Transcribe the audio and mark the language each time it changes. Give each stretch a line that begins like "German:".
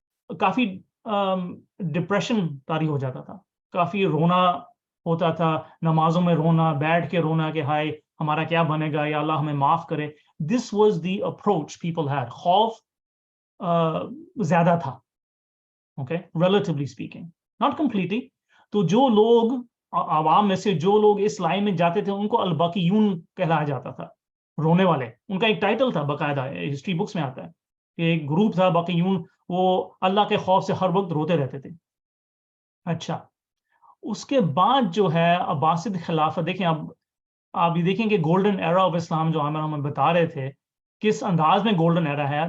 Urdu: کافی depression طاری ہو جاتا تھا, کافی رونا ہوتا تھا, نمازوں میں رونا, بیٹھ کے رونا کہ ہائے ہمارا کیا بنے گا, یا اللہ ہمیں معاف کرے.
English: This was the approach people had.
Urdu: خوف زیادہ تھا,
English: okay, relatively speaking, not completely.
Urdu: تو جو لوگ عوام میں سے جو لوگ اس لائن میں جاتے تھے ان کو الباقیون کہلایا جاتا تھا, رونے والے. ان کا ایک ٹائٹل تھا باقاعدہ, ہسٹری بکس میں آتا ہے کہ ایک گروپ تھا باقیون, وہ اللہ کے خوف سے ہر وقت روتے رہتے تھے. اچھا, اس کے بعد جو ہے عباسد خلافت, دیکھیں اب آپ یہ دیکھیں کہ گولڈن ایرا آف اسلام جو ہمیں بتا رہے تھے کس انداز میں گولڈن ایرا ہے.